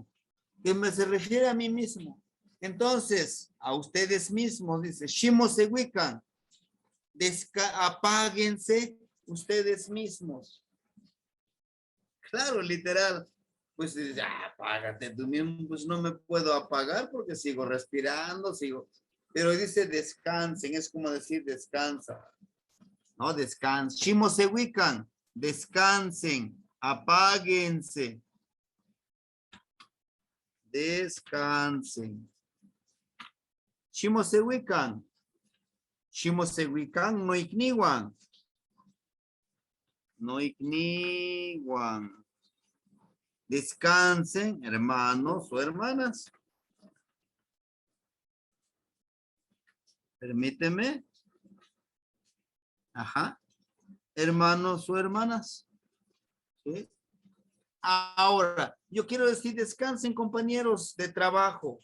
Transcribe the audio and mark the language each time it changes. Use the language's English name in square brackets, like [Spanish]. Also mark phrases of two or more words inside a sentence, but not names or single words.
[Spanish] Que se refiere a mí mismo. Entonces, a ustedes mismos, dice, shimosewikan, apáguense ustedes mismos. Claro, literal. Pues ya, apágate tú mismo, pues no me puedo apagar porque sigo respirando, sigo. Pero dice descansen, es como decir descansa. No, descansen. Shimosewikan, descansen, apáguense. Descansen. [Eastern Huasteca Nahuatl] Shimosewikan. Shimosewikan no ikniwan. No ikniwan. [Spanish] Descansen, hermanos o hermanas. Permíteme. Ajá. Hermanos o hermanas. ¿Sí? Ahora, yo quiero decir descansen, compañeros de trabajo.